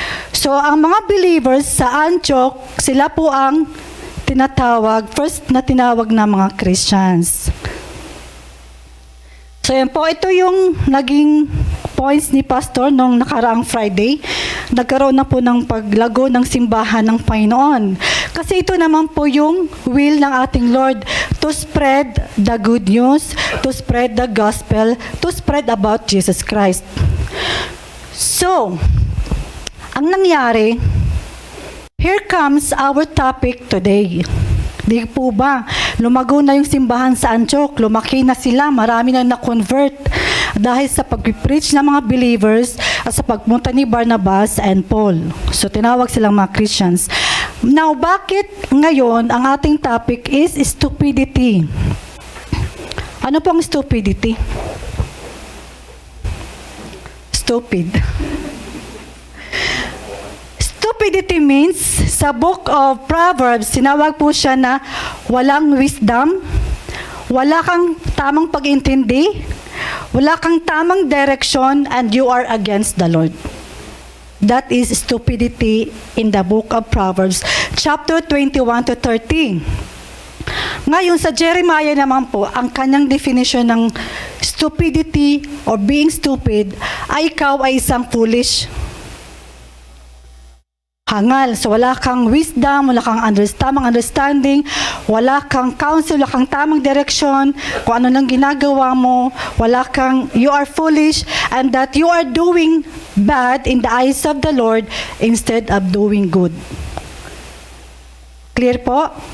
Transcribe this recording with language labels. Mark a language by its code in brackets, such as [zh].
[tl] So ang mga believers sa Antioch, sila po ang first na tinawag na mga Christians. So yan po, ito yung naging points ni Pastor nung nakaraang Friday. Nagkaroon na po ng paglago ng simbahan ng Panginoon. Kasi ito naman po yung [en] will [tl] ng ating [en] Lord, to spread the good news, to spread the gospel, to spread about Jesus Christ. [tl] So, ang nangyari, [en] here comes our topic today. [tl] Di po ba? Lumago na yung simbahan sa Antioch, lumaki na sila, marami na na-convert dahil sa pag-preach ng mga believers at sa pagpunta ni Barnabas and Paul. So, tinawag silang mga Christians. Now, bakit ngayon ang ating topic is stupidity? Ano pong stupidity? [en] Stupid. [tl] Stupidity means, sa book of Proverbs, sinawag po siya na walang wisdom, wala kang tamang pag-intindi, wala kang tamang direction, [en] and you are against the Lord. That is stupidity in the book of Proverbs, chapter 21 to 30. [tl] Ngayon, sa Jeremiah naman po, ang kanyang definition ng stupidity [en] or being stupid [tl] ay ikaw ay isang foolish. Hangal. So wala kang wisdom, wala kang tamang understanding, wala kang counsel, wala kang tamang direction, kung ano nang ginagawa mo, [en] you are foolish, and that you are doing bad in the eyes of the Lord instead of doing good. [tl] Clear po?